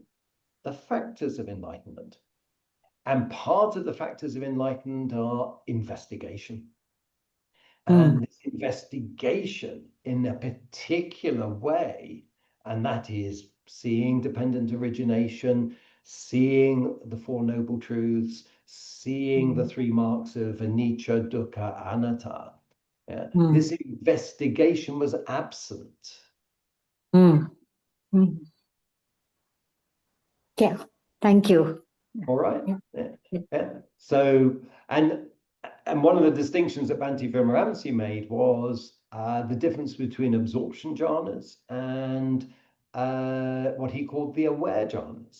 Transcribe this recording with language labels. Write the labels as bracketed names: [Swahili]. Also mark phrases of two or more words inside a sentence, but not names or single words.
[English] The factors of enlightenment. And part of the factors of enlightenment are investigation. And this investigation in a particular way, and that is seeing dependent origination, seeing the Four Noble Truths, seeing the three marks of [Pali] anicca, dukkha, anatta. [English] Yeah? This investigation was absent. Yeah, thank you. All right. Yeah. So, and one of the distinctions that Bhante Vimramsi made was the difference between absorption jhanas and what he called the aware jhanas.